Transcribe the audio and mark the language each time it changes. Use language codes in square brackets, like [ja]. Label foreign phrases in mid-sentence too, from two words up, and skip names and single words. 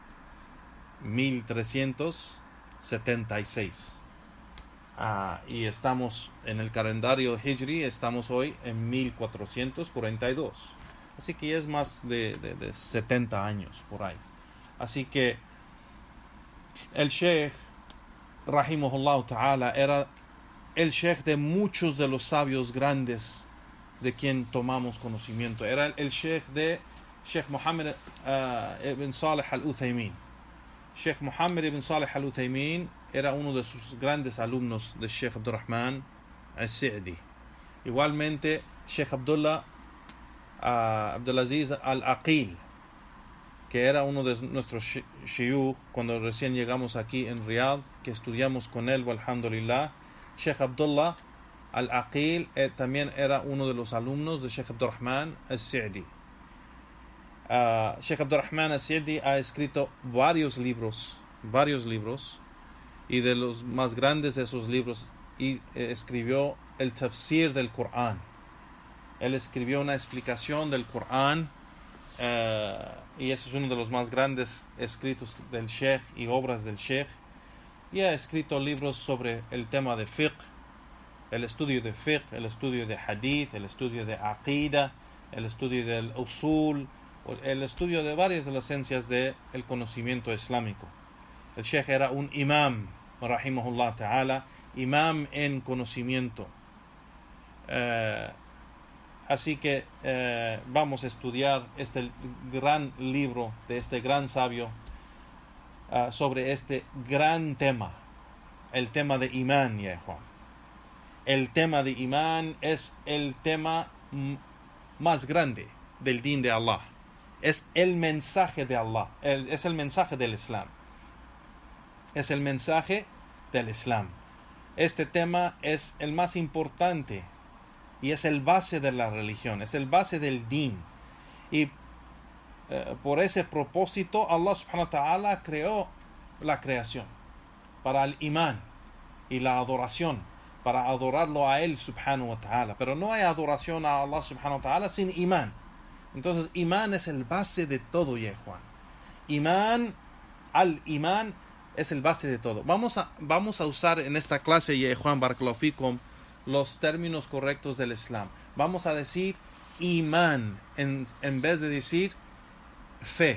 [es] 1376. Y estamos en el calendario Hijri, estamos hoy en 1442. Así que ya es más de 70 años por ahí. Así que el sheikh, [ar] رحمه الله تعالى, [es] era el sheikh de muchos de los sabios grandes de quien tomamos conocimiento. Era el sheikh de Sheikh Muhammad ibn Salih al-Uthaymin. Sheikh Muhammad ibn Salih al-Uthaymin era uno de sus grandes alumnos de Sheikh Abdurrahman al-Sa'di. Igualmente Sheikh Abdulaziz al-Aqil, que era uno de nuestros shiyukh cuando recién llegamos aquí en Riyadh, que estudiamos con él, alhamdulillah. Sheikh Abdullah al-Aqil también era uno de los alumnos de Sheikh Abdurrahman al-Sa'di. Sheikh Abdurrahman al-Sa'di ha escrito varios libros, y de los más grandes de esos libros escribió el tafsir del Corán. Él escribió una explicación del Corán, y ese es uno de los más grandes escritos del Sheikh y obras del Sheikh. Y ha escrito libros sobre el tema de fiqh, el estudio de fiqh, el estudio de hadith, el estudio de aqida, el estudio del usul, el estudio de varias de las ciencias del conocimiento islámico. El sheikh era un imam, [ar] رحمه الله تعالى, [es] imam en conocimiento. Así que vamos a estudiar este gran libro de este gran sabio sobre este gran tema, el tema de imán, ya Juan. El tema de imán es el tema más grande del din de Allah. Es el mensaje de Allah, es el mensaje del Islam. es el mensaje del Islam. Este tema es el más importante y es el base de la religión, es el base del din. Y por ese propósito [ar] الله سبحانه وتعالى [es] creó la creación para el imán y la adoración, para adorarlo a él [ar] سبحانه وتعالى. [es] Pero no hay adoración a [ar] الله سبحانه وتعالى [es] sin imán. Entonces imán es el base de todo, ya Juan. Al-imán es el base de todo. Vamos a usar en esta clase, ya Juan [ar] بارك الله فيكم, [es] los términos correctos del Islam. Vamos a decir imán en vez de decir fe.